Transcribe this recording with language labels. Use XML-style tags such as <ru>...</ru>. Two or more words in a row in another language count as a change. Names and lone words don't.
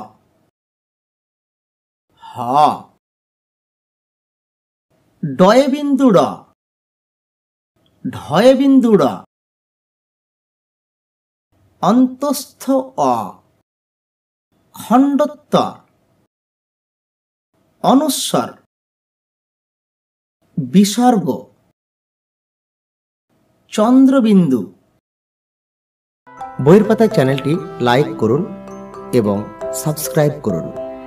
<bn>হ ডয়ে বিন্দু ড ঢয়ে বিন্দু ড অন্তস্থ অ খণ্ডত্ব অনুস্বর বিসর্গ চন্দ্রবিন্দু। বইয়ের পাতা চ্যানেলটি লাইক করুন এবং সাবস্ক্রাইব করুন।</bn>